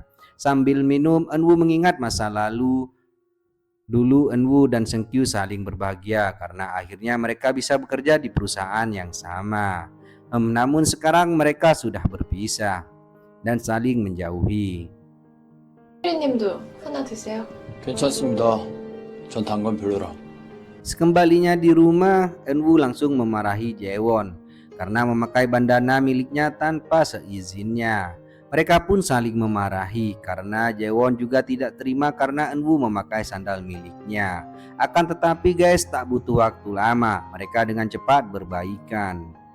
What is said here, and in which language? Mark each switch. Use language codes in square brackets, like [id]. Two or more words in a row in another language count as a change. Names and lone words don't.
[id] Sambil minum, Enwu mengingat masa lalu. Dulu Enwu dan Seungkyu saling berbahagia karena akhirnya mereka bisa bekerja di perusahaan yang sama. Namun sekarang mereka sudah berpisah dan saling menjauhi. [ko] 님도 하나 드세요. 괜찮습니다. 전 단 건 별로라. [id] Sekembalinya di rumah, Enwu langsung memarahi Jaewon karena memakai bandana miliknya tanpa seizinnya. Mereka pun saling memarahi karena Jaewon juga tidak terima karena Enwu memakai sandal miliknya. Akan tetapi guys, tak butuh waktu lama, mereka dengan cepat berbaikan.